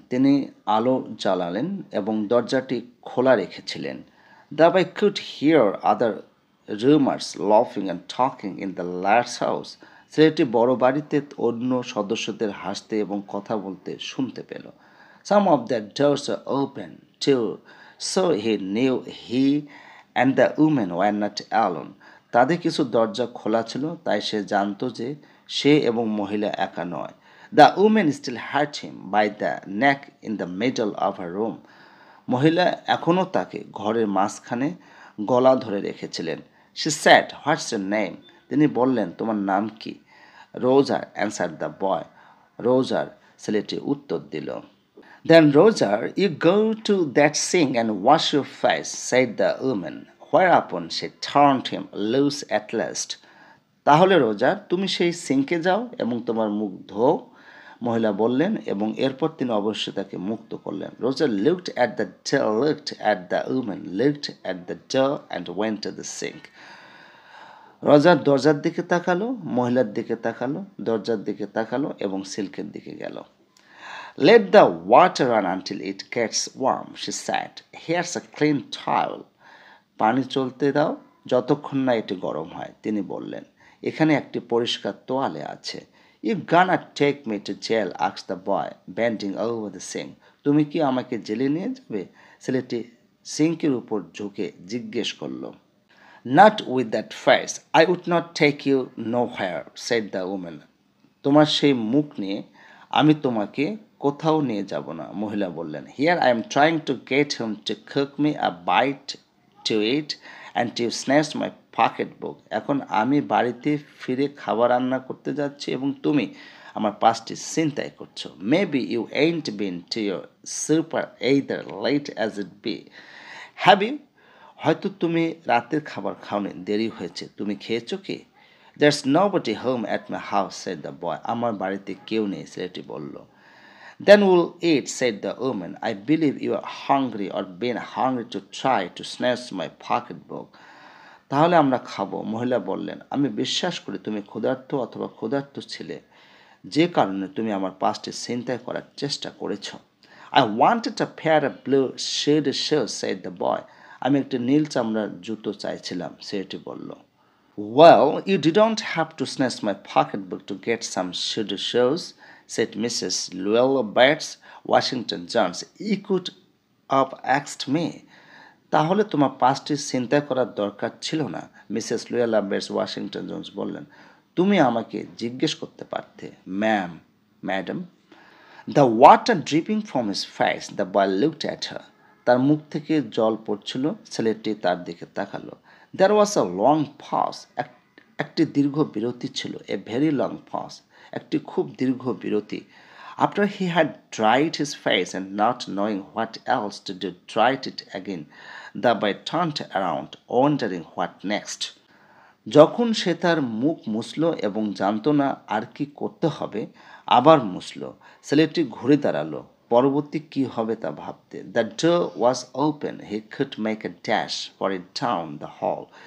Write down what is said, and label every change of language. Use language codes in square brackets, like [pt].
[bn] তিনি আলো জ্বালালেন এবং দরজাটি খোলা রেখেছিলেন। [en] Though I could hear other roomers laughing and talking in the lad's house. [bn] ছেলেটি বড় বাড়িতে অন্য সদস্যদের হাসতে এবং কথা বলতে শুনতে পেল। [en] Some of the doors were open too, so he knew he and the woman were not alone. [bn] তাদের কিছু দরজা খোলা ছিল, তাই সে জানত যে সে এবং মহিলা একা নয়। [en] The woman still had him by the neck in the middle of her room. [bn] মহিলা এখনও তাকে ঘরের মাঝখানে গলা ধরে রেখেছিলেন। [en] She said, "What's your name?" [bn] তিনি বললেন, তোমার নাম কি? [en] Roger, answered the boy. [bn] Roger, ছেলেটি উত্তর দিল। [en] Then Roger, you go to that sink and wash your face, said the woman. Whereupon she turned him loose at last. [bn] তাহলে রোজার, তুমি সেই সিঙ্কে যাও এবং তোমার মুখ ধোও, মহিলা বললেন এবং এরপর তিনি অবশ্যই তাকে মুক্ত করলেন। [en] Roger looked at the woman, looked at the door and went to the sink. [bn] Roger দরজার দিকে তাকালো, মহিলার দিকে তাকালো, দরজার দিকে তাকালো এবং সিল্কের দিকে গেল। [en] Let the water run until it gets warm, she said. Here's a clean towel. [bn] পানি চলতে দাও যতক্ষণ না এটি গরম হয়, তিনি বললেন। এখানে একটি পরিষ্কার তোয়ালে আছে। [en] You gonna take me to jail? asked the boy, bending over the sink. [bn] তুমি কি আমাকে জেলে নিয়ে যাবে? ছেলেটি সিঙ্কের উপর ঝুঁকে জিজ্ঞেস করল। [en] Not with that face. I would not take you nowhere, said the woman. [bn] তোমার সেই মুখ নিয়ে আমি তোমাকে কোথাও নিয়ে যাব না, মহিলা বললেন। [en] Here I am trying to get him to cook me a bite to eat and you snatched my pocketbook. [bn] এখন আমি বাড়িতে ফিরে খাবার রান্না করতে যাচ্ছি এবং তুমি আমার পাসটি ছিনতাই করছো। [en] Maybe you ain't been to your super either, late as it be. Have you? [bn] হয়তো তুমি রাতের খাবার খাওনি, দেরি হয়েছে। তুমি খেয়েছো কি? [en] There's nobody home at my house, said the boy. [bn] আমার বাড়িতে কেউ নেই, ছেলেটি বলল। [en] Then we'll eat, said the woman. I believe you are hungry or been hungry to try to snatch my pocketbook. [bn] তাহলে আমরা খাবো, মহিলা বললেন। আমি বিশ্বাস করি তুমি ক্ষুধার্ত অথবা ক্ষুধার্ত ছিলে, যে কারণে তুমি আমার পাসটি ছিনতাই করার চেষ্টা করেছ। [en] I wanted a pair of blue suede shoes, said the boy. [bn] আমি একটি নীল চামড়ার জুতো চাইছিলাম, ছেলেটি বলল। [en] Well, you didn't have to snatch my pocketbook to get some suede shoes, said Mrs. Llewellyn Bates, Washington Jones. You could have asked me. [bn] তাহলে তোমার পাসটি ছিনতাই করার দরকার ছিল না, Mrs Luella Bates Washington Jones বললেন। তুমি আমাকে জিজ্ঞেস করতে পারতে, madam. [en] The water dripping from his face, the boy looked at her. [bn] তার মুখ থেকে জল পড়ছিল, ছেলেটি তার দিকে তাকালো। [en] there was a long pause, [bn] একটি দীর্ঘ বিরতি ছিল, [en] a very long pause, [bn] একটি খুব দীর্ঘ বিরতি। [en] After he had dried his face and not knowing what else to do, dried it again, the boy turned around, wondering what next. [bn] যখন সে তার মুখ মুছল এবং জানত না আর কি করতে হবে, আবার মুছল, ছেলেটি ঘুরে দাঁড়ালো, পরবর্তী কি হবে তা ভাবতে। [en] The door was open. He could make a dash for it down the hall.